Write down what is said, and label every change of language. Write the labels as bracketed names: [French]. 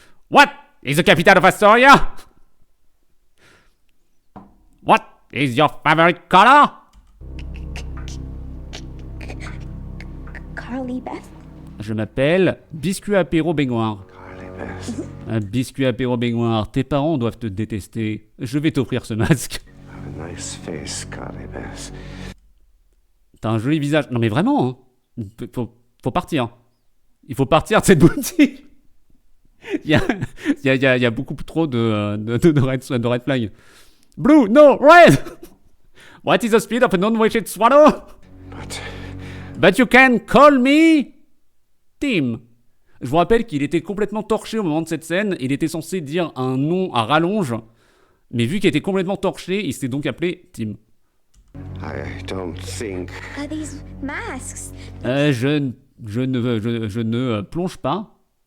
[English] What is the capital of Astoria? What is your favorite color? Carly Beth? [French] Je m'appelle Biscuit Apéro Baignoire. [English] Carly Beth. [French] Un biscuit apéro baignoire, tes parents doivent te détester. Je vais t'offrir ce masque. [English] Have a nice face, Carly Beth. [French] T'as un joli visage. Non mais vraiment, hein. Faut partir. Il faut partir de cette boutique. Il y a beaucoup trop de red flag. [English] Blue, no, red. What is the speed of a non-wished swallow? But you can call me Tim. [French] Je vous rappelle qu'il était complètement torché au moment de cette scène. Il était censé dire un nom à rallonge. Mais vu qu'il était complètement torché, il s'est donc appelé Tim. [English] I don't think. These masks. [French] Je ne plonge pas.